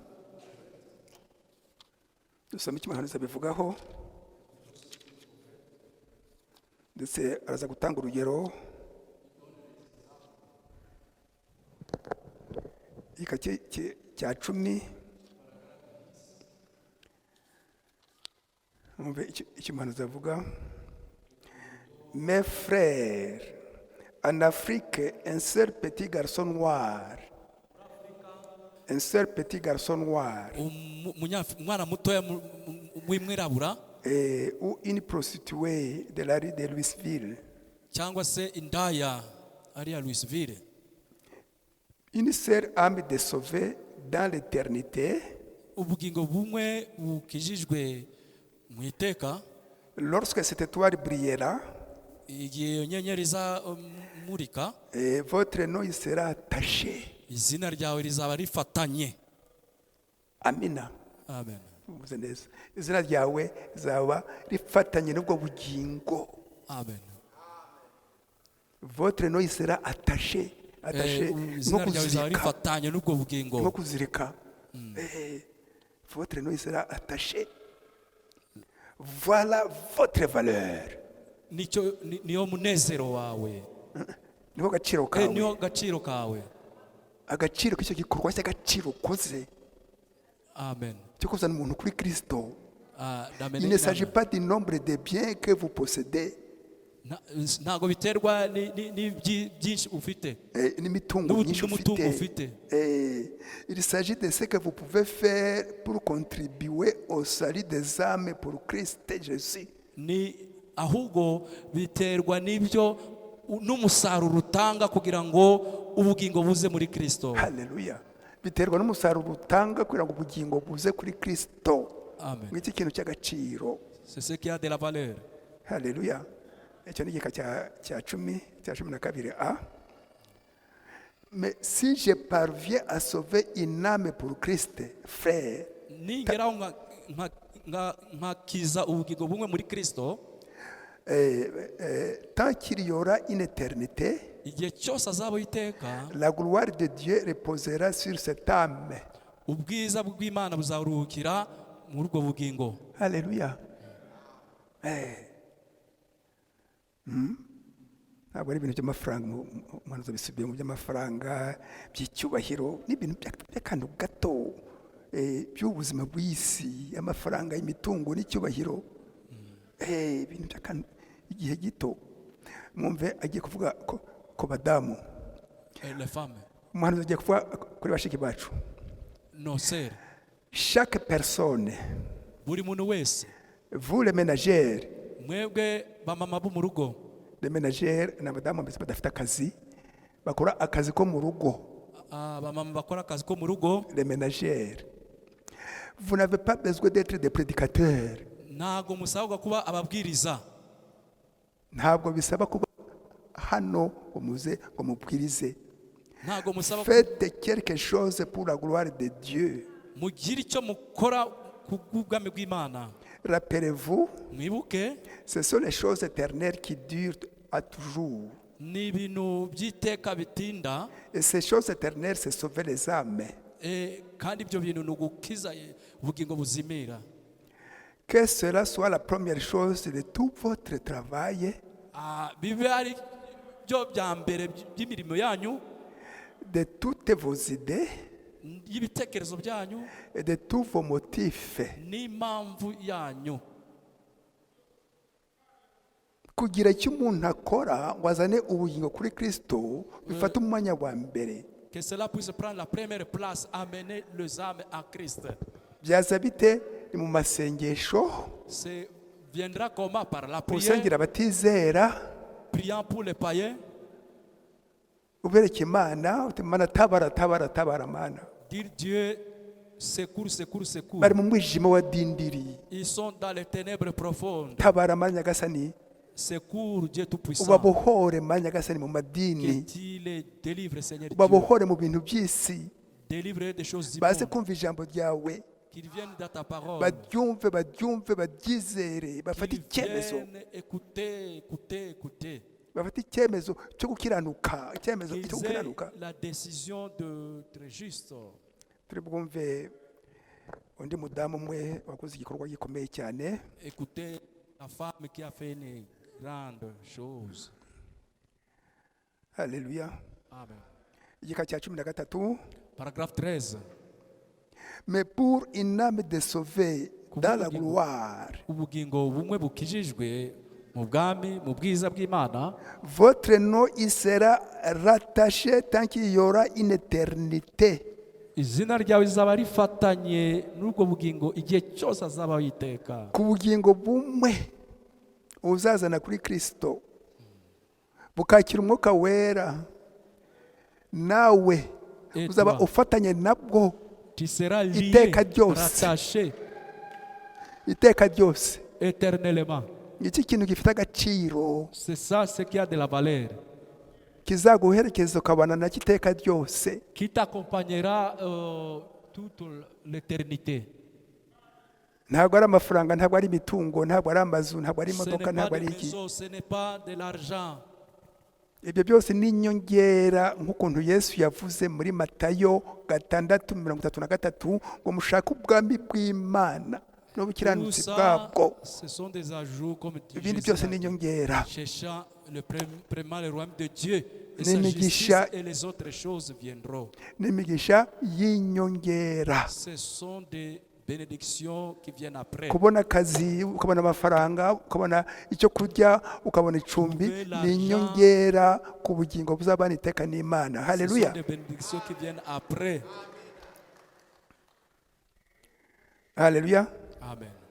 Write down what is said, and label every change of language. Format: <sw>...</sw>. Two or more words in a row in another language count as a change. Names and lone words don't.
<rw>Dusome icyo umuhanuzi abivugaho, ndetse araza gutanga urugero. Igika cya 10, mwumve icyo umuhanuzi avuga.</rw> <fr>Mes frères, en Afrique, un seul petit garçon noir. Un seul petit garçon noir.</fr> <rw>Umwana mutoya w'imwirabura.</rw> <fr>Ou une prostituée de la rue de Louisville.</fr> <rw>Cyangwa se indaya ari ya Louisville.</rw> <fr>Une seule âme de sauver dans l'éternité.</fr> <rw>Ubugingo bumwe bukijijwe mu iteka.</rw> <fr>Lorsque cette étoile brillera,</fr> <rw>igihe nyenyeri murika,</rw> <fr>votre nom il sera taché.</fr> <rw>Izina ryawe rizaba rifatanye. Amina. Amen. uvuze neza izina ryawe zaba rifatanye n'ubwo bugingo. Amen.</rw> <fr>Votre nom sera attaché</fr> <rw>Izina ryawe rizaba rifatanye n'ubwo bugingo. nko kuzirika.</rw> <fr>Votre nom sera attaché. Voilà votre valeur.</fr> <rw>Niyo munezero wawe. Niho gaciro Niyo kawe. gaciro kawe. Agaciro k'icyo gikorwa cy'agaciro ukoze Amen. cyo kuzana umuntu kuri Kristo.</rw> <fr>D'amener Il ne s'agit</fr> <rw>inama.</rw> <fr>pas du nombre de biens que vous possédez</fr> <rw>Ntago biterwa byinshi ufite. n'imitungo myinshi n'umutungo ufite. ufite.</rw> <fr>Il s'agit de ce que vous pouvez faire pour contribuer au salut des âmes pour Christ Jésus.</fr> <rw>Ni ahubwo biterwa n'ibyo n'umusaruro utanga kugira ngo ubugingo buze muri Kristo. Haleluya. Biterwa n'umusaruro utanga kugira ngo ubugingo buze kuri Kristo. Amen. Ngiki kintu cy'agaciro.</rw> <fr>C'est ce qui a de la valeur.</fr> <rw>Haleluya. Icyo ni igika cya 12a.</rw> <fr>Mais si je parviens à sauver une âme pour Christ, frère,</fr> <rw>Ningeraho nkakiza ubugingo bumwe muri Kristo,</rw> <fr>tant qu'il y aura une éternité,</fr> <rw>igihe cyose azaba iteka,</rw> <fr>la gloire de Dieu reposera sur cette âme.</fr> <rw>ubwiza bw'Imana buzaruhukira muri ubwo bugingo. Haleluya. Ntabwo ari ibintu by'amafaranga, umuhanuzi bisubiye mu by'amafaranga, by'icyubahiro, n'ibintu by'akantu gato by'ubuzima bw'isi, amafaranga, imitungo n'icyubahiro, ibintu by'akantu igihe gito. Mwumve agiye kuvuga ko badamu,</rw> <fr>Les femmes,</fr> <rw>umuhanuzi agiye kuvuga kuri bashiki bacu.</rw> <fr>nos sœurs, Chaque personne,</fr> <rw>buri muntu wese,</rw> <fr>vous les ménagères,</fr> <rw>mwebwe bamama bo mu rugo,</rw> <fr>les ménagères</fr> <rw>ni abadamu mbese badafite akazi, bakora akazi ko mu rugo. bamama bakora akazi ko mu rugo,</rw> <fr>Les ménagères, vous n'avez pas besoin d'être des prédicateurs.</fr> <rw>ntago musabwa kuba ababwiriza, Ntabwo bisaba kuba hano ngo muze ngo mubwirize. ntago musaba</rw> <fr>Faites quelque chose pour la gloire de Dieu.</fr> <rw>mugire icyo mukora ku bw'ubwami bw'Imana.</rw> <fr>Rappelez-vous,</fr> <rw>Mwibuke</rw> <fr>ce sont les choses éternelles qui durent à toujours.</fr> <rw>ni ibintu by'iteka bitinda,</rw> <fr>Et ces choses éternelles, c'est sauver les âmes.</fr> <rw>kandi ibyo bintu ni ugukiza ubugingo buzimira.</rw> <fr>Que cela soit la première chose de tout votre travail,</fr> <rw>Bibe ari byo bya mbere by'imirimo yanyu,</rw> <fr>de toutes vos idées</fr> <rw>y'ibitekerezo byanyu</rw> <fr>et de tous vos motifs.</fr> <rw>n'impamvu yanyu. Kugira icyo umuntu akora ngo azane ubugingo kuri Kristo bifata umwanya wa mbere.</rw> <fr>Que cela puisse prendre la première place, amener les âmes à Christ.</fr> <rw>Byaza bite? Ni mu masengesho,</rw> <fr>Viendra comment? Par la prière,</fr> <rw>usengera abatizera,</rw> <fr>priant pour les païens,</fr> <rw>ubereka Imana, uti Mana tabara tabara tabara Mana.</rw> <fr>dire Dieu, secours, secours, secours.</fr> <rw>Bari mu mwijima wa dindiri,</rw> <fr>Ils sont dans les ténèbres profondes.</fr> <rw>tabara Mana Nyagasani,</rw> <fr>Secours, Dieu Tout-Puissant.</fr> <rw>ubabohore Mana Nyagasani mu</rw> <fr>Que</fr> <rw>madini,</rw> <fr>tu les délivres, Seigneur Dieu.</fr> <rw>ubabohore mu bintu by'isi,</rw> <fr>Délivre des choses</fr> <rw>baze</rw> <fr>immondes.</fr> <rw>kumva ijambo ryawe,</rw> <fr>Qu'ils viennent dans ta parole.</fr> <rw>baryumve baryumve baryizere, bafate</rw> <fr>Qu'ils</fr> <rw>icyemezo,</rw> <fr>viennent écouter, écouter, écouter.</fr> <rw>bafate icyemezo cyo gukiranuka, icyemezo cyo</rw> <fr>Qu'ils aient</fr> <rw>gukiranuka.</rw> <fr>la décision d'être juste.</fr> <rw>Turi bwumve undi mudamu umwe wakoze igikorwa gikomeye cyane,</rw> <fr>Écoutez la femme qui a fait une grande chose.</fr> <rw>haleluya. Amen. Igika cya 13.</rw> <fr>Paragraphe 13. Mais pour une âme de sauver dans la gloire,</fr> <rw>Ubugingo bumwe bukijijwe mu bwami, mu bwiza bw'Imana,</rw> <fr>votre nom il sera rattaché tant qu'il y aura une éternité.</fr> <rw>izina ryawe rizaba rifatanye n'ubwo bugingo igihe cyose azaba yiteka. Ku bugingo bumwe uzazana kuri Kristo, bukakira umwuka wera, nawe uzaba ufatanye nabwo</rw> <fr>Tu seras lié,</fr> <rw>iteka ryose,</rw> <fr>rattaché</fr> <rw>iteka ryose.</rw> <fr>éternellement.</fr> <rw>Iki kintu gifite agaciro</rw> <fr>C'est ça ce qui a de la valeur,</fr> <rw>kizaguherekeza ukabana na kiteka ryose.</rw> <fr>qui t'accompagnera toute l'éternité.</fr> <rw>ntabwo ari amafaranga, ntabwo ari imitungo, ntabwo ari amazu, ntabwo ari</rw> <fr>Ce</fr> <rw>imodoka,</rw> <fr>n'est pas</fr> <rw>ntabwo</rw> <fr>des</fr> <rw>ari iki.</rw> <fr>maisons, ce n'est pas de l'argent.</fr> <rw>Ibyo byose ni inyongera, nk'ukuntu Yesu yavuze muri Matayo 6:33 ngo mushake ubwami bw'Imana</rw> <fr>Tout</fr> <rw>n'ubukiranutsi</rw> <fr>ça,</fr> <rw>bwabwo,</rw> <fr>ce sont des ajouts, comme</fr> <rw>ibindi</rw> <fr>Jésus</fr> <rw>byose</rw> <fr>l'a</fr> <rw>ni</rw> <fr>dit.</fr> <rw>inyongera.</rw> <fr>Cherchant premièrement le royaume de Dieu et</fr> <rw>Ni</rw> <fr>sa justice,</fr> <rw>imigisha,</rw> <fr>et les autres choses viendront.</fr> <rw>n'imigisha y'inyongera.</rw> <fr>Ce sont des bénédictions qui viennent après.</fr> <rw>Kubona akazi, ukabona amafaranga, ukabona icyo kurya, ukabona icumbi, ni inyongera ku bugingo buzabana iteka n'Imana.</rw> <fr>Ce sont</fr> <rw>Haleluya.</rw> <fr>des bénédictions qui viennent après.</fr> <rw>Haleluya. Amen.</rw>